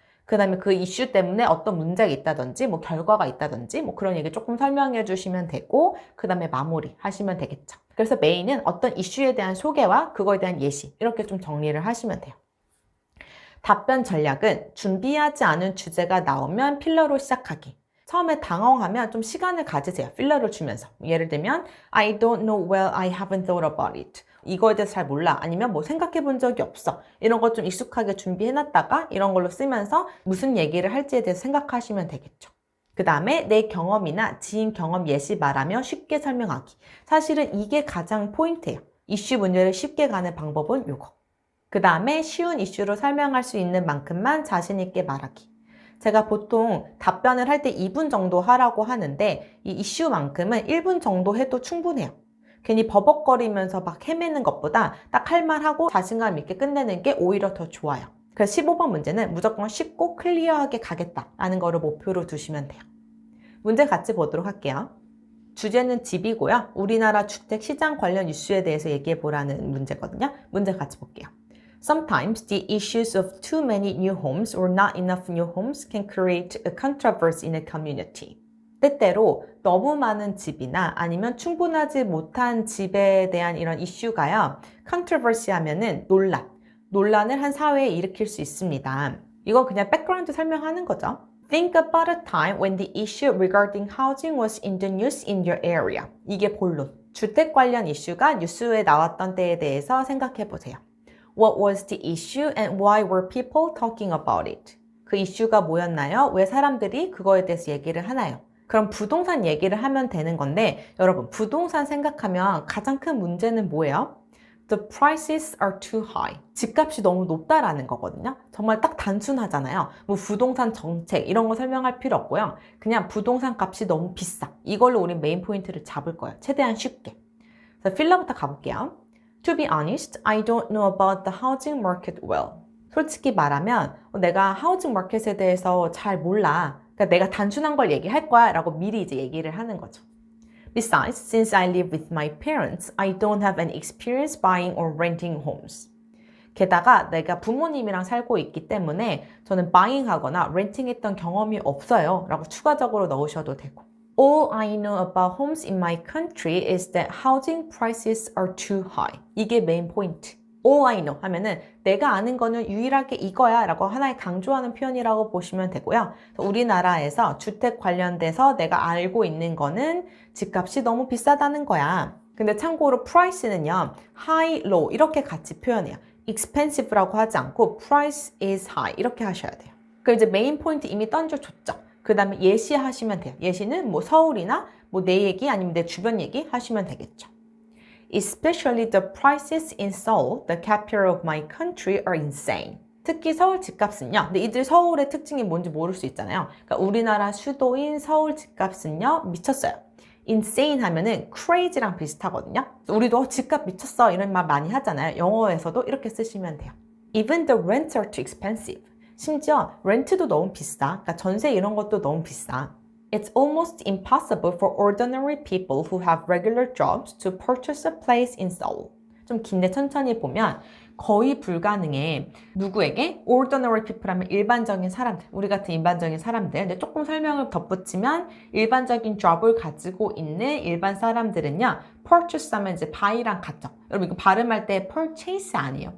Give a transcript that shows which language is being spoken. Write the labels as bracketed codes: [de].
[ko] 그 다음에 그 이슈 때문에 어떤 문제가 있다든지 뭐 결과가 있다든지 뭐 그런 얘기 조금 설명해 주시면 되고 그 다음에 마무리 하시면 되겠죠. 그래서 메인은 어떤 이슈에 대한 소개와 그거에 대한 예시 이렇게 좀 정리를 하시면 돼요. 답변 전략은 준비하지 않은 주제가 나오면 필러로 시작하기. 처음에 당황하면 좀 시간을 가지세요. 필러를 주면서. 예를 들면 [en] I don't know well, I haven't thought about it. [ko] 이거에 대해서 잘 몰라. 아니면 뭐 생각해 본 적이 없어. 이런 거 좀 익숙하게 준비해놨다가 이런 걸로 쓰면서 무슨 얘기를 할지에 대해서 생각하시면 되겠죠. 그 다음에 내 경험이나 지인 경험 예시 말하며 쉽게 설명하기. 사실은 이게 가장 포인트예요. 이슈 문제를 쉽게 가는 방법은 이거. 그 다음에 쉬운 이슈로 설명할 수 있는 만큼만 자신 있게 말하기. 제가 보통 답변을 할 때 2분 정도 하라고 하는데 이 이슈만큼은 1분 정도 해도 충분해요. 괜히 버벅거리면서 막 헤매는 것보다 딱 할 말하고 자신감 있게 끝내는 게 오히려 더 좋아요. 그래서 15번 문제는 무조건 쉽고 클리어하게 가겠다라는 거를 목표로 두시면 돼요. 문제 같이 보도록 할게요. 주제는 집이고요. 우리나라 주택 시장 관련 이슈에 대해서 얘기해 보라는 문제거든요. 문제 같이 볼게요. [en] Sometimes the issues of too many new homes or not enough new homes can create a controversy in a community. [ko] 때때로 너무 많은 집이나 아니면 충분하지 못한 집에 대한 이런 이슈가요. controversy 하면은 논란을 한 사회에 일으킬 수 있습니다. 이건 그냥 백그라운드 설명하는 거죠. [en] Think about a time when the issue regarding housing was in the news in your area. [ko] 이게 본론. 주택 관련 이슈가 뉴스에 나왔던 때에 대해서 생각해 보세요. [en] What was the issue and why were people talking about it? [ko] 그 이슈가 뭐였나요? 왜 사람들이 그거에 대해서 얘기를 하나요? 그럼 부동산 얘기를 하면 되는 건데 여러분 부동산 생각하면 가장 큰 문제는 뭐예요? [en] The prices are too high. [ko] 집값이 너무 높다라는 거거든요. 정말 딱 단순하잖아요. 뭐 부동산 정책 이런 거 설명할 필요 없고요. 그냥 부동산 값이 너무 비싸. 이걸로 우리 메인 포인트를 잡을 거예요. 최대한 쉽게. 그래서 필러부터 가볼게요. [en] To be honest, I don't know about the housing market well. [ko] 솔직히 말하면 내가 하우징 마켓에 대해서 잘 몰라. 그러니까 내가 단순한 걸 얘기할 거야 라고 미리 이제 얘기를 하는 거죠. [en] Besides, since I live with my parents, I don't have any experience buying or renting homes. [ko] 게다가 내가 부모님이랑 살고 있기 때문에 저는 buying하거나 renting했던 경험이 없어요 라고 추가적으로 넣으셔도 되고. [en] All I know about homes in my country is that housing prices are too high. [ko] 이게 메인 포인트. [en] All I know [ko] 하면은 내가 아는 거는 유일하게 이거야 라고 하나의 강조하는 표현이라고 보시면 되고요. 우리나라에서 주택 관련돼서 내가 알고 있는 거는 집값이 너무 비싸다는 거야. 근데 참고로 price는요. high, low 이렇게 같이 표현해요. expensive라고 하지 않고 [en] price is high [ko] 이렇게 하셔야 돼요. 그럼 이제 메인 포인트 이미 던져줬죠. 그 다음에 예시하시면 돼요. 예시는 뭐 서울이나 뭐 내 얘기 아니면 내 주변 얘기 하시면 되겠죠. [en] Especially the prices in Seoul, the capital of my country, are insane. [ko] 특히 서울 집값은요. 근데 이들 서울의 특징이 뭔지 모를 수 있잖아요. 그러니까 우리나라 수도인 서울 집값은요. 미쳤어요. insane 하면은 crazy랑 비슷하거든요. 우리도 집값 미쳤어 이런 말 많이 하잖아요. 영어에서도 이렇게 쓰시면 돼요. [en] Even the rents are too expensive. [ko] 심지어 렌트도 너무 비싸. 그러니까 전세 이런 것도 너무 비싸. [en] It's almost impossible for ordinary people who have regular jobs to purchase a place in Seoul. [ko] 좀 긴데 천천히 보면 거의 불가능해. 누구에게? ordinary people 하면 일반적인 사람들, 우리 같은 일반적인 사람들. 근데 조금 설명을 덧붙이면 일반적인 job을 가지고 있는 일반 사람들은요. purchase 하면 이제 buy랑 같죠. 여러분 이거 발음할 때 purchase 아니에요.